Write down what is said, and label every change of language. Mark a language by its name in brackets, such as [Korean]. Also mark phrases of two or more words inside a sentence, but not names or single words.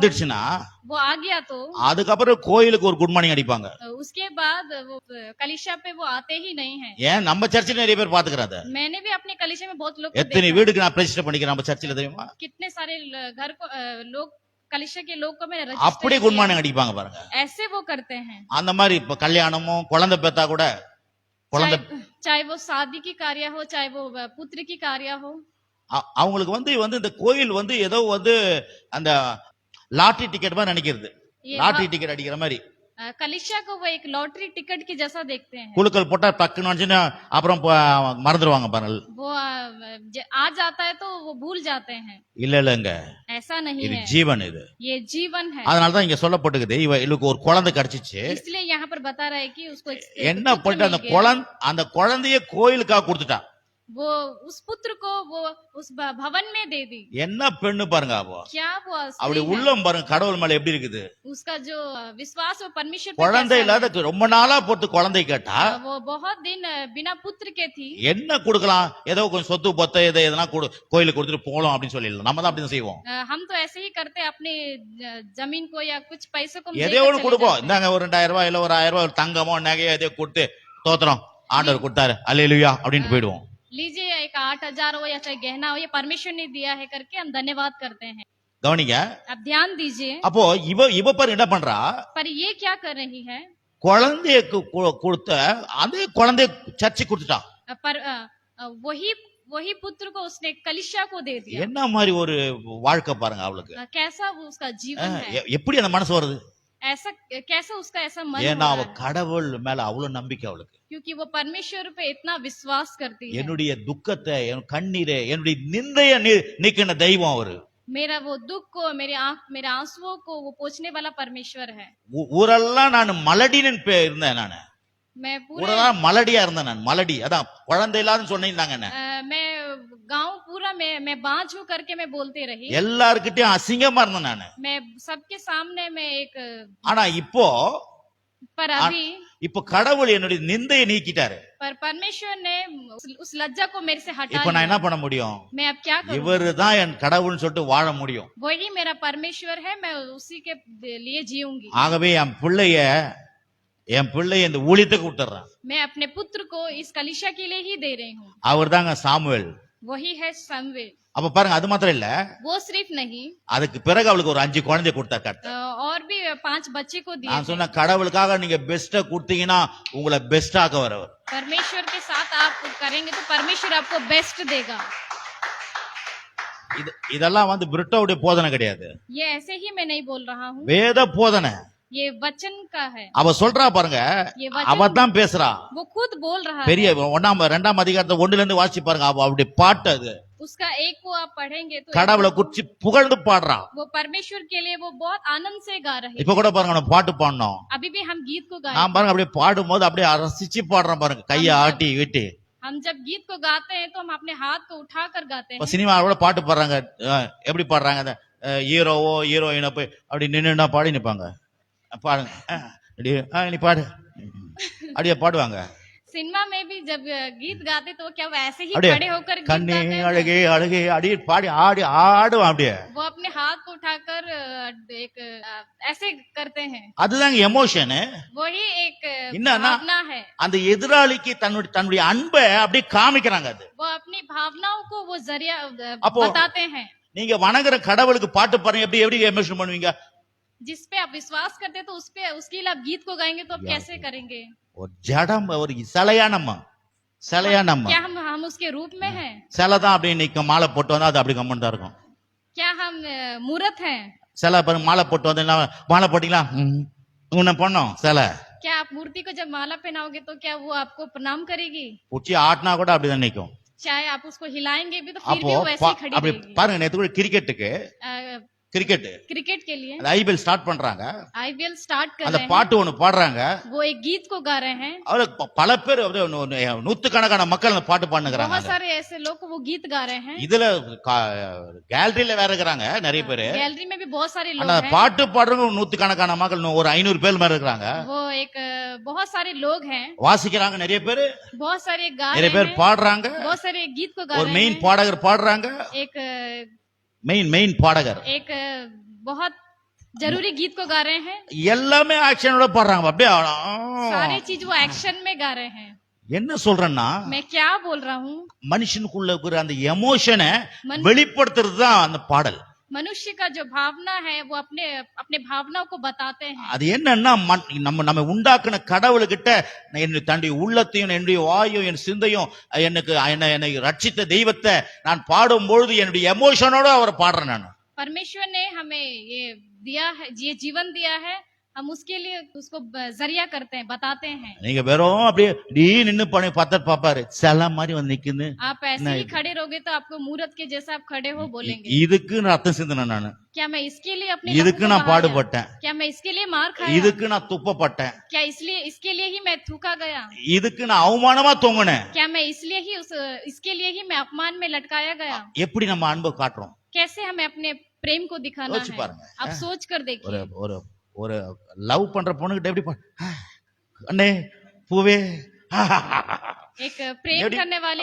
[Tamil] வந்துடுச்சுன்னா [Hindi] वो आ गया तो [Tamil] அதுக்கப்புறம் கோயிலுக்கு ஒரு [English] good morning [Tamil] அடிப்பாங்க. [Hindi] उसके बाद वो कलीसिया पे वो आते ही नहीं है। [Tamil] ஏன் நம்ம சர்ச்சில் நிறைய பேர் பாத்துக்கிறாத. [Hindi] मैंने भी अपने कलीसिया में बहुत लोग को [Tamil] எத்தனை [Hindi] देखा। [Tamil] வீடுக்கு நான் ரெஜிஸ்டர் பண்ணிக்கிறேன் நம்ம சர்ச்சில் தெரியுமா? [Hindi] कितने सारे घर को लोग कलीसिया के लोग को मैंने [Tamil] அப்படியே [Hindi] रजिस्टर [Tamil] குட் [Hindi] किया। [Tamil] மார்னிங் அடிப்பாங்க பாருங்க. [Hindi] ऐसे वो करते हैं। [Tamil] அந்த மாதிரி இப்ப கல்யாணமோ குழந்தை பெத்தா கூட குழந்தை [Hindi] चाहे वो शादी की कार्य हो चाहे वो पुत्र की कार्य हो, [Tamil] அவங்களுக்கு வந்து இந்த கோயில் வந்து ஏதோ வந்து அந்த [English] lottery ticket [Tamil] மாதிரி நினைக்கிறது. [Hindi] ये [English] lottery ticket [Tamil] அடிக்கிற மாதிரி [Hindi] कलीसिया को वो एक [English] lottery ticket [Hindi] की जैसा देखते हैं। [Tamil] குழுக்கள் போட்டா டக்குன்னு வந்துச்சுன்னா அப்புறம் மறந்துடுவாங்க பாருங்க. [Hindi] वो आ जाता है तो वो भूल जाते हैं। [Tamil] இல்லங்க, [Hindi] ऐसा नहीं [Tamil] இது [Hindi] है, [Tamil] ஜீவன். இது [Hindi] ये जीवन है। [Tamil] அதனாலதான் இங்க சொல்லப்பட்டுக்குது, இவளுக்கு ஒரு குழந்தை கிடைச்சிச்சு. [Hindi] इसलिए यहाँ पर बता रहा है कि उसको एक [Tamil] என்ன [Hindi] पुत्र [Tamil] பண்ணிட்டு [Hindi] मिल गया। [Tamil] அந்த குழந்தைய கோயிலுக்காக கொடுத்துட்டா. [Hindi] वो उस पुत्र को वो उस भवन में दे दी। [Tamil] என்ன பெண்ணு பாருங்க. [Hindi] क्या वो [Tamil] அப்படி [Hindi] स्त्री है? [Tamil] உள்ளம் பாருங்க கடவுள் மேல எப்படி இருக்குது. [Hindi] उसका जो विश्वास वो परमेश्वर पे [Tamil] குழந்தை [Hindi] कैसा [Tamil] இல்லாத ரொம்ப நாளா போட்டு குழந்தை கேட்டா [Hindi] है? वो बहुत दिन बिना पुत्र के थी। [Tamil] என்ன கொடுக்கலாம், ஏதோ கொஞ்சம் சொத்து பொத்த எதனா கோயிலுக்கு கொடுத்துட்டு போகலாம் அப்படின்னு சொல்லிடலாம். நம்ம தான் அப்படி செய்வோம். [Hindi] हम तो ऐसे ही करते हैं, अपने जमीन को या कुछ पैसों को हम [Tamil] எதையோ [Hindi] देकर [Tamil] ஒண்ணு [Hindi] चले [Tamil] கொடுப்போம். [Hindi] जाते हैं। [Tamil] இந்தாங்க ஒரு 2000 ரூபாய் இல்ல ஒரு 1000 ரூபாய் ஒரு தங்கமோ நகையோ எதையோ கொடுத்து தோத்திரம் ஆண்டவர் கொடுத்தாரு அல்லேலூயா அப்படின்னு போயிடுவோம். [Hindi] लीजिए एक 8,000 हो या चाहे गहना हो, ये परमेश्वर ने दिया है करके हम धन्यवाद करते हैं। [Tamil] கவனிங்க. [Hindi] अब ध्यान दीजिए। [Tamil] அப்போ இவ பாரு என்ன பண்றா, [Hindi] पर ये क्या कर रही है? [Tamil] குழந்தைய கொடுத்த அதே குழந்தைய சர்ச்சை கொடுத்துட்டா. [Hindi] पर वही पुत्र को उसने कलीसिया को दे दिया। [Tamil] என்ன மாதிரி ஒரு வாழ்க்கை பாருங்க அவளுக்கு. [Hindi] कैसा वो उसका जीवन है? [Tamil] எப்படி அந்த மனசு வருது? [Hindi] ऐसा कैसा उसका ऐसा मन [Tamil] ஏன்னா [Hindi] हो [Tamil] அவ [Hindi] रहा है? [Tamil] கடவுள் மேல அவ்வளவு நம்பிக்கை அவளுக்கு. [Hindi] क्योंकि वो परमेश्वर पे इतना विश्वास करती है। [Tamil] என்னுடைய துக்கத்தை என் கண்ணீரை என்னுடைய நிந்தைய நீக்கின தெய்வம் அவரு. [Hindi] मेरा वो दुख को मेरे आंसुओं को वो पोंछने वाला परमेश्वर है। [Tamil] ஊரெல்லாம் நான் மலடின்னு இருந்தேன். நானு [Hindi] मैं पूरे [Tamil] ஊரெல்லாம் மலடியா இருந்தேன். நான் மலடி, அதான் குழந்தை இல்லாதுன்னு சொன்னீங்க. [Hindi] मैं गांव पूरा मैं बांझ हूं करके मैं बोलती रही। [Tamil] எல்லார்கிட்டயும் அசிங்கமா இருந்தேன் நானு. [Hindi] मैं सबके सामने में एक [Tamil] ஆனா இப்போ [Hindi] पर अभी [Tamil] இப்ப கடவுள் என்னுடைய நிந்தையை நீக்கிட்டாரு. [Hindi] पर परमेश्वर ने उस लज्जा को मेरे से हटा [Tamil] இப்ப நான் [Hindi] लिया। [Tamil] என்ன பண்ண முடியும்? [Hindi] मैं अब क्या करूं? [Tamil] இவருதான் என் கடவுள்னு சொல்லிட்டு வாழ முடியும். [Hindi] वही मेरा परमेश्वर है, मैं उसी के लिए जीऊंगी। [Tamil] ஆகவே என் பிள்ளைய இந்த ஊழியத்துக்கு விட்டுறேன். [Hindi] मैं अपने पुत्र को इस कलीसिया के लिए ही दे रही हूँ। [Tamil] அவர் தாங்க சாமுவேல். [Hindi] वही है समवेल। [Tamil] அப்ப பாருங்க, அது மாத்திரம் இல்ல, [Hindi] वो सिर्फ नहीं, [Tamil] அதுக்கு பிறகு அவளுக்கு ஒரு 5 குழந்தை கொடுத்தார் கர்த்தர். [Hindi] और भी 5 बच्चे को दिए। [Tamil] நான் சொன்ன கடவுளுக்காக நீங்க பெஸ்ட கொடுத்தீங்கன்னா உங்களை பெஸ்ட் ஆக்க வரவர். [Hindi] परमेश्वर के साथ आप करेंगे तो परमेश्वर आपको बेस्ट देगा। [Tamil] இதெல்லாம் பிரிட்டோவுடைய போதனை கிடையாது. [Hindi] ये ऐसे ही मैं नहीं बोल रहा हूँ, [Tamil] வேத போதனை. [Hindi] ये वचन का है। [Tamil] அவ சொல்றா பாருங்க, [Hindi] ये [Tamil] அவ [Hindi] वचन [Tamil] தான் பேசுறா. [Hindi] वो खुद बोल रहा [Tamil] பெரிய [Hindi] है। [Tamil] 2ஆம் அதிகாரத்தை 1ல இருந்து வாசி பாருங்க. அவருடைய பாட்டு அது. [Hindi] उसका एक को आप पढ़ेंगे तो [Tamil] கடவுளை குறிச்சு புகழ்ந்து பாடுறா. [Hindi] वो परमेश्वर के लिए वो बहुत आनंद से गा रहे हैं। [Tamil] இப்ப கூட பாருங்க, நம்ம பாட்டு பாடணும். [Hindi] अभी भी हम गीत को गाए। [Tamil] நான் பாருங்க அப்படியே பாடும்போது அப்படியே ரசிச்சு பாடுறோம் பாருங்க, கையை ஆட்டி வீட்டி. [Hindi] हम जब गीत को गाते हैं तो हम अपने हाथ को उठाकर गाते [Tamil] இப்ப [Hindi] हैं। [Tamil] சினிமாவோட பாட்டு பாடுறாங்க, எப்படி பாடுறாங்க? அந்த ஹீரோவோ ஹீரோயினோ போய் அப்படி நின்னுனா பாடி நிப்பாங்க. பாடுங்க, நீ பாடு, அப்படியே பாடுவாங்க. [Hindi] सिनेमा में भी जब गीत गाते तो क्या वो ऐसे ही [Tamil] அப்படியே [Hindi] खड़े होकर गीत [Tamil] கண்ணே [Hindi] गाते हैं? [Tamil] அழகே அழகே அடி பாடி ஆடுவான் அப்படியே. [Hindi] वो अपने हाथ को उठाकर एक ऐसे करते हैं। [Tamil] அதுதாங்க எமோஷன். [Hindi] वही एक [Tamil] என்னன்னா [Hindi] भावना है। [Tamil] அந்த எதிராளிக்கு தன்னுடைய அன்பை அப்படியே காமிக்கிறாங்க. அது [Hindi] वो अपनी भावनाओं को वो जरिया [Tamil] அப்போ [Hindi] बताते हैं। [Tamil] நீங்க வணங்குற கடவுளுக்கு பாட்டு பாருங்க, எப்படி எமோஷன் பண்ணுவீங்க? [Hindi] जिस पे आप विश्वास करते हैं तो उस पे उसके लिए आप गीत को गाएंगे तो आप कैसे करेंगे? [Tamil] ஒரு ஜடம், ஒரு சிலையானம்மா. [Hindi] क्या हम उसके रूप में हैं? [Tamil] சிலை தான் அப்படி நிக்கும், மாலை போட்டு வந்தா அது அப்படி கம்மன் தான் இருக்கும். [Hindi] क्या हम मूर्त हैं? [Tamil] சிலை பாருங்க, மாலை போட்டு வந்து மாலை போட்டீங்களா உன்ன பண்ணோம் சிலை. [Hindi] क्या आप मूर्ति को जब माला पहनाओगे तो क्या वो आपको प्रणाम करेगी? [Tamil] உச்சி ஆட்டினா கூட அப்படிதான் நிக்கும். [Hindi] चाहे आप उसको हिलाएंगे भी तो फिर [Tamil] அப்போ [Hindi] भी वो वैसे ही खड़ी [Tamil] அப்படி [Hindi] रहेगी। [Tamil] பாருங்க, நேத்து கூட கிரிக்கெட் [Hindi] क्रिकेट के लिए [Tamil] ஐபிஎல் ஸ்டார்ட் பண்றாங்க. [Hindi] आईपीएल स्टार्ट कर [Tamil] அந்த [Hindi] रहे हैं। [Tamil] பாட்டு ஒண்ணு பாடுறாங்க. [Hindi] वो एक गीत को गा रहे हैं। [Tamil] அவரு பல பேர் நூத்துக்கணக்கான மக்கள் அந்த பாட்டு பாடுறாங்க. [Hindi] बहुत सारे ऐसे लोग वो गीत गा रहे हैं। [Tamil] இதுல கேலரியில வேற இருக்கிறாங்க நிறைய பேரு. [Hindi] गैलरी में भी बहुत सारे लोग [Tamil] ஆனா [Hindi] हैं। [Tamil] பாட்டு பாடுறவங்க நூத்துக்கணக்கான மக்கள், ஒரு 500 பேர் மாதிரி இருக்கிறாங்க. [Hindi] वो एक बहुत सारे लोग हैं। [Tamil] வாசிக்கிறாங்க நிறைய பேரு, [Hindi] बहुत सारे गा [Tamil] நிறைய [Hindi] रहे [Tamil] பேர் [Hindi] हैं। [Tamil] பாடுறாங்க. [Hindi] बहुत सारे गीत को गा [Tamil] ஒரு [Hindi] रहे [Tamil] மெயின் [Hindi] हैं। [Tamil] பாடகர் பாடுறாங்க. [Hindi] एक [Tamil] மெயின் பாடகர் [Hindi] एक बहुत जरूरी गीत को गा रहे हैं। [Tamil] எல்லாமே ஆக்ஷனோட பாடுறாங்க. அப்படியே [Hindi] सारे चीज वो एक्शन में गा रहे हैं। [Tamil] என்ன சொல்றேன்னா, [Hindi] मैं क्या बोल रहा हूँ? [Tamil] மனுஷனுக்குள்ள இருக்கிற அந்த எமோஷனை [Hindi] मन- [Tamil] வெளிப்படுத்துறது தான் அந்த பாடல். [Hindi] मनुष्य का जो भावना है वो अपने अपने भावनाओं को बताते हैं। [Tamil] அது என்னன்னா, நம்ம உண்டாக்குன கடவுளுக்கிட்ட தன்னுடைய உள்ளத்தையும் என்னுடைய வாயும் என் சிந்தையும் என்னை ரட்சித்த தெய்வத்தை நான் பாடும்பொழுது என்னுடைய எமோஷனோட அவர் பாடுறேன். நான் [Hindi] परमेश्वर ने हमें ये दिया है, ये जीवन दिया है, हम उसके लिए उसको जरिया करते हैं, बताते हैं। [Tamil] நீங்க வெறும் அப்படியே நின்னு பண்ணி பார்த்தா பாப்பாரு, சில மாதிரி வந்து நிக்குது. [Hindi] आप ऐसे ही खड़े रहोगे तो आपको मूर्त के जैसा आप खड़े हो बोलेंगे। [Tamil] இதுக்கு நான் ரத்தம் சிந்தினேன். நான் [Hindi] क्या मैं इसके लिए अपने [Tamil] இதுக்கு [Hindi] लहू को [Tamil] நான் [Hindi] बहाया? [Tamil] பாடுபட்டேன். [Hindi] क्या मैं इसके लिए मार खाया? [Tamil] இதுக்கு நான் துப்பப்பட்டேன். [Hindi] क्या इसलिए इसके लिए ही मैं थूका गया? [Tamil] இதுக்கு நான் அவமானமா தொங்குனேன். [Hindi] क्या मैं इसलिए ही इसके लिए ही मैं अपमान में लटकाया गया? [Tamil] எப்படி நம்ம அன்பை காட்டுறோம்? [Hindi] कैसे हमें अपने प्रेम को दिखाना सोच है? पाएंगे। आप सोच कर [Tamil] ஒரு [Hindi] देखिए। [Tamil] ஒரு ஒரு லவ் பண்ற பொண்ணுகிட்ட எப்படி அண்ணே பூவே [Hindi] एक प्रेम करने वाली